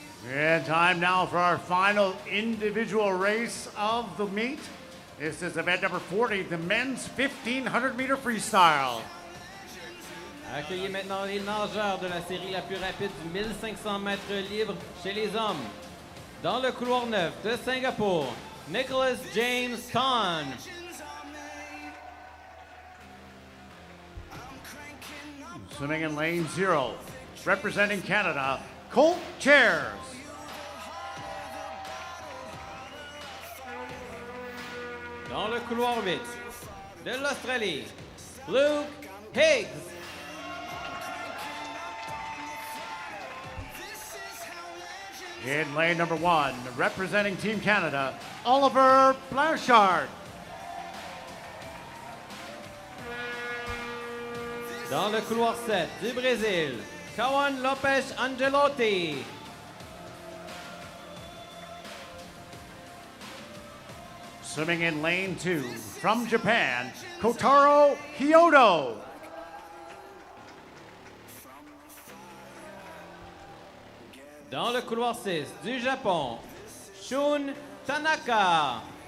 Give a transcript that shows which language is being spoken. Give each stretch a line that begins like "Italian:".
English: And time now for our final individual race of the meet. This is event number 40, the men's 1500-meter freestyle.
French: Accueillez maintenant les nageurs de la série la plus rapide du 1500 mètres libre chez les hommes. Dans le couloir 9 de Singapour, Nicholas James Tan.
English: Swimming in lane 0, representing Canada, Colt Chairs.
French: Dans le couloir 8 de l'Australie, Luke Higgs.
English: In lane number 1, representing Team Canada, Oliver Blanchard.
French: Dans le couloir 7 du Brésil, Kawan Lopes Angelotti.
English: Swimming in lane 2, from Japan, Kotaro Kyoto.
French: Dans le couloir 6 du Japon, Shun Tanaka.